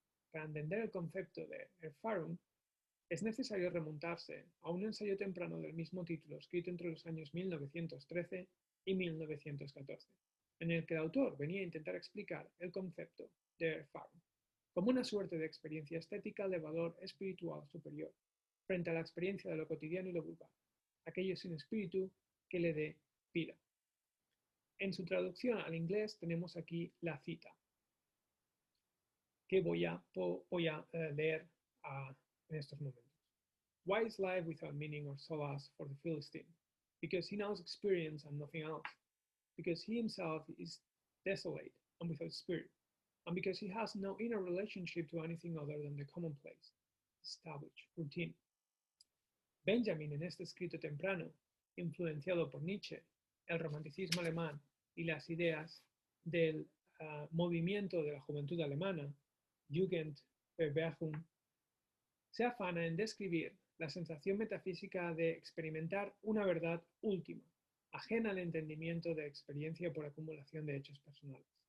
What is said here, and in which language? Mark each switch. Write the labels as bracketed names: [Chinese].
[Spanish] Para entender el concepto de Erfahrung, es necesario remontarse a un ensayo temprano del mismo título escrito entre los años 1913 y 1914, en el que el autor venía a intentar explicar el concepto de Erfahrung como una suerte de experiencia estética de valor espiritual superior, frente a la experiencia de lo cotidiano y lo vulgar, aquello sin espíritu que le dé vida. En su traducción al inglés tenemos aquí la cita, que voy a leer en estos momentos. [English] Why is life without meaning or solace for the Philistine? Because he knows experience and nothing else. Because he himself is desolate and without spirit. And because he has no inner relationship to anything other than the commonplace, established routine. [Spanish] Benjamin, en este escrito temprano, influenciado por Nietzsche, el romanticismo alemán y las ideas del movimiento de la juventud alemana, Jugendbewegung, se afana en describir la sensación metafísica de experimentar una verdad última, ajena al entendimiento de experiencia por acumulación de hechos personales.